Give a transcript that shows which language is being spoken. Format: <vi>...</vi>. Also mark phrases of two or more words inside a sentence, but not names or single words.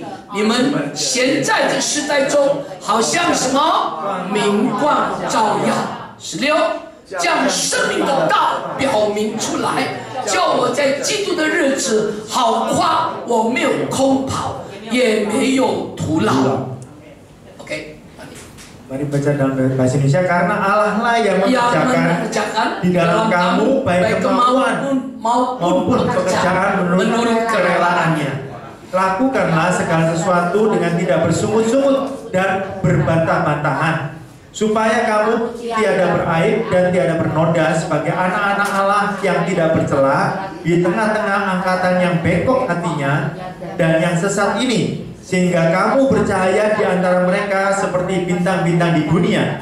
<zh>你们现在这时代中，好像什么明光照耀。16， 将生命的道表明出来，叫我在基督的日子好夸我没有空跑，也没有徒劳。OK。</zh> <id>Mari baca dalam bahasa Indonesia. Karena Allah lah yang mengerjakan di dalam kamu baik kemauan maupun pekerjaan menurut kerelaannya. Lakukanlah segala sesuatu dengan tidak bersungut-sungut dan berbantah-bantahan, supaya kamu tiada beraib dan tiada bernoda sebagai anak-anak Allah yang tidak bercela di tengah-tengah angkatan yang bengkok hatinya dan yang sesat ini, sehingga kamu bercahaya di antara mereka seperti bintang-bintang di dunia.</id>